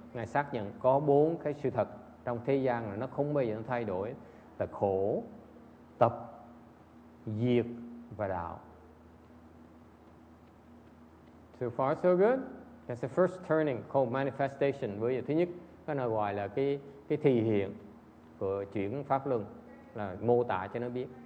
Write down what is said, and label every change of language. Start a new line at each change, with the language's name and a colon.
Vietnamese: Ngài xác nhận có 4 cái sự thật trong thế gian là nó không bao giờ nó thay đổi, là khổ, tập, diệt và đạo.
English: So far so good. That's the first turning called manifestation.
Vietnamese: Với thứ nhất, cái này gọi là cái thị hiện của chuyển pháp luân, là mô tả cho nó biết.